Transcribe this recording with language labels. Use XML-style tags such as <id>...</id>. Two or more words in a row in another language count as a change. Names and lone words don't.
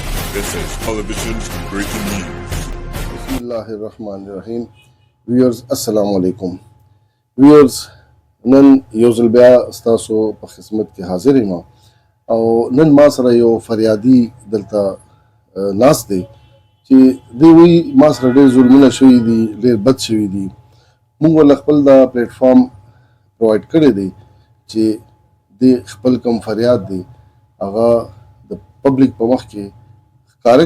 <en>SS Television Breaking News.</en> <ar>بسم الله الرحمن الرحيم. Viewers, السلام عليكم.</ar> <en>Viewers,</en> <ps>نن یو ځل بیا ستاسو په خدمت کې حاضر یم او نن ما سره یو فریادي دلته ناست دی چې دوی وایي ما سره ډېر ظلمونه شوي دي، ډېر بد شوي دي. موږ ورله خپل دا پلیټفارم پرووایډ کړی دی چې د خپل کوم فریاد دی هغه د پبلک په مخ کې ښکاره</ps>